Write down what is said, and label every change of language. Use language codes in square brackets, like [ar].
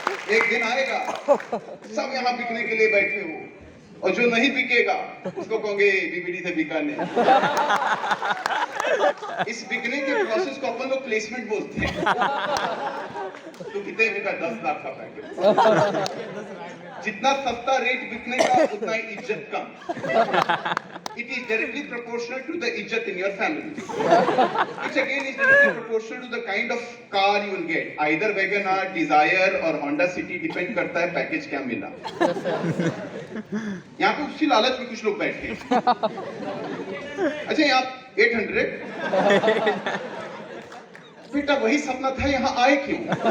[hi] एक दिन आएगा सब यहाँ बिकने के लिए बैठे हो, और जो नहीं बिकेगा उसको कहोगे बीबीडी से बिका नहीं। इस बिकने के प्रोसेस को अपन लोग प्लेसमेंट बोलते हैं। तो कितने बिका? 10 लाख का पैकेट। जितना सस्ता रेट बिकने का उतना ही इज्जत कम। [en] It is directly proportional to the इज्जत in your family. Which again is directly proportional to the kind of car you will get. [hi] Either WagonR, Desire और Honda City, depend करता है पैकेज क्या मिला। यहाँ पे उसी लालच में कुछ लोग बैठे हैं। अच्छा, यहाँ 800 बेटा वही सपना था, यहाँ आए क्यों?